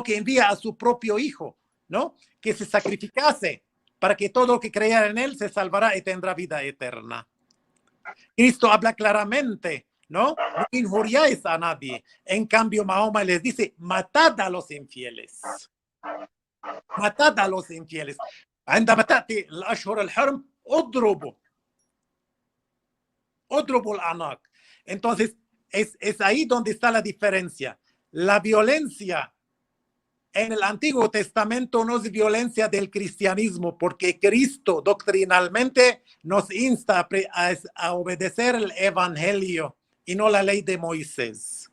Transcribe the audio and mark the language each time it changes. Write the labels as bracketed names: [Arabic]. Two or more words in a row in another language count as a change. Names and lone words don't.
[Spanish] Que envía a su propio Hijo, ¿no? Que se sacrificase para que todo lo que creyera en él se salvará y tendrá vida eterna. Cristo habla claramente, ¿no? No injuriáis a nadie. En cambio, Mahoma les dice, matad a los infieles. Matad a los infieles. [Arabic] عندما تأتي الأشهر الحرم اضربوا الأعناق. [Spanish] Entonces, es ahí donde está la diferencia. La violencia en el Antiguo Testamento no es violencia del cristianismo, porque Cristo doctrinalmente nos insta a obedecer el Evangelio y no la ley de Moisés.